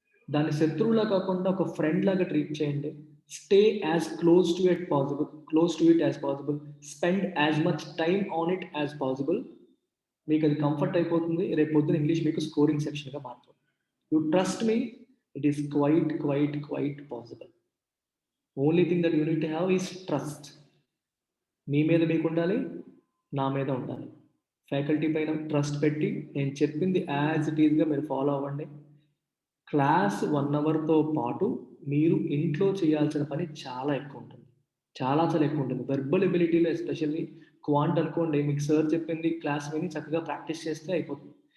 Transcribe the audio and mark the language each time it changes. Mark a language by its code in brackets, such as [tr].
[te] దాన్ని శత్రువులా కాకుండా ఒక ఫ్రెండ్ లాగా ట్రీట్ చేయండి. [en] Stay as close to it as possible, spend as much time on it as possible. [te] మీకు అది కంఫర్ట్ అయిపోతుంది. రేపు పొద్దున ఇంగ్లీష్ మీకు స్కోరింగ్ సెక్షన్గా మారుతుంది. [en] You trust me, It is quite possible. Only thing that you need to have is trust. [te] మీ మీద మీకు ఉండాలి, నా మీద ఉండాలి. ఫ్యాకల్టీ పైన ట్రస్ట్ పెట్టి నేను చెప్పింది యాజ్ ఇట్ ఈస్గా మీరు ఫాలో అవ్వండి. క్లాస్ 1 అవర్తో పాటు మీరు ఇంట్లో చేయాల్సిన పని చాలా ఎక్కువ ఉంటుంది. చాలా ఎక్కువ ఉంటుంది. వెర్బల్ ఎబిలిటీలో ఎస్పెషల్లీ క్వాంట్ అనుకోండి, మీకు సార్ చెప్పింది క్లాస్ విని చక్కగా ప్రాక్టీస్ చేస్తే అయిపోతుంది.